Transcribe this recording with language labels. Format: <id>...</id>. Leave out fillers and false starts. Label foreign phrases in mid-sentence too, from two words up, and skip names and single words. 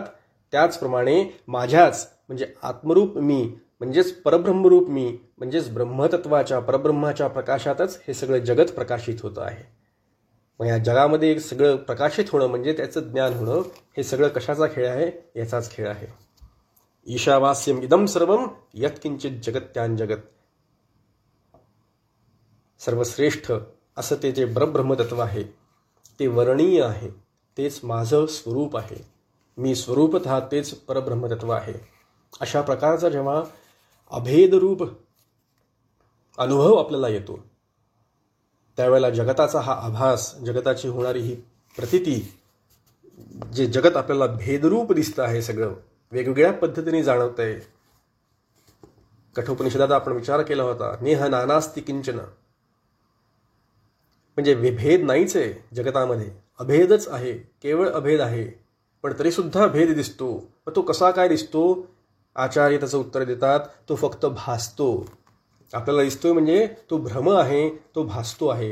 <mr>त्याचप्रमाणे माझ्याच म्हणजे आत्मरूप मी, म्हणजेच परब्रह्मरूप मी, म्हणजेच ब्रह्मतत्वाच्या परब्रह्माच्या प्रकाशातच हे सगळं जगत प्रकाशित होतं आहे. मग या जगामध्ये सगळं प्रकाशित होणं म्हणजे त्याचं ज्ञान होणं, हे सगळं कशाचा खेळ आहे? याचाच खेळ आहे.</mr> <sa>ईशावास्यम इदम सर्वम यत्किंचित जगत्यान जगत.</sa> <mr>सर्वश्रेष्ठ असं ते जे परब्रह्मतत्व आहे ते वर्णीय आहे, तेच माझं स्वरूप आहे, मी स्वरूपतः तेच परब्रह्मतत्व आहे. अशा प्रकारचा जेव्हा अभेदरूप अनुभव आपल्याला येतो त्यावेळेला जगताचा हा आभास, जगताची होणारी ही प्रतीती, जे जगत आपल्याला भेदरूप दिसतं आहे, सगळं वेगवेगळ्या पद्धतीने जाणवत आहे. कठोपनिषदात आपण विचार केला होता,</mr> <sa>नेह नानास्ति किंचन,</sa> <mr>म्हणजे भेद नाहीच आहे जगतामध्ये, अभेदच आहे, केवळ अभेद आहे. पण तरी सुद्धा भेद दिसतो. मग तो कसा काय दिसतो? आचार्य त्याचं उत्तर देतात, तो फक्त भासतो. आपल्याला दिसतोय म्हणजे तो भ्रम आहे, तो भासतो आहे.</mr>